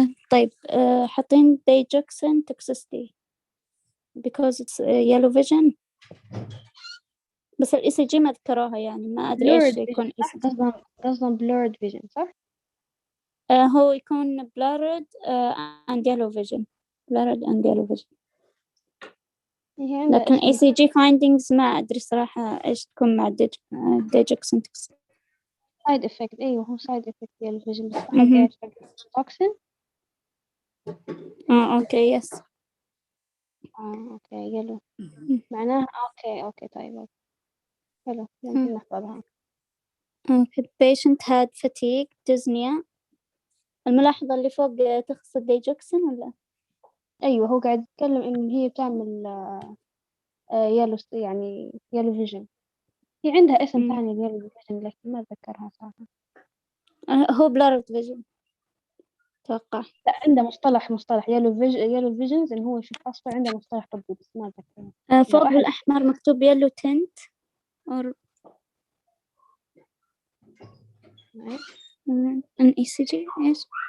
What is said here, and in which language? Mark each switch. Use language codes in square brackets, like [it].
[ar] طيب حاطين [en] digoxin toxicity because it's yellow vision. [ar] بس ال ECG ما ذكروها يعني ما أدري إيش يكون ECG. قصدهم [en] blurred vision [ar] صح؟ هو يكون [en] blurred and yellow vision. blurred and yellow vision. [ar] لكن ECG findings ما أدري صراحة إيش تكون مع digoxin toxicity. [en] side effect [ar] أيوه هو [en] side effect yellow vision [ar] بس حق إيش [en] toxin. Okay yes. [ar] أوكي يلو معناها أوكي طيب حلو يمكن نحفظها. [en] The patient had fatigue, dyspnea. [ar] الملاحظة اللي فوق تخص الديجوكسين ولا؟ أيوة هو قاعد يتكلم إن هي تعمل يلو يعني [en] Yellow vision. [ar] هي عندها اسم ثاني [en] yellow vision [ar] لكن ما أتذكرها صراحة. هو [en] blurred vision [ar] أتوقع. لا عنده مصطلح [en] yellow visions [ar] إن هو يشوف أصفر، عنده مصطلح طبي بس ما أتذكره. فوق بالأحمر مكتوب [en] yellow tint [ar] or an ECG إيش؟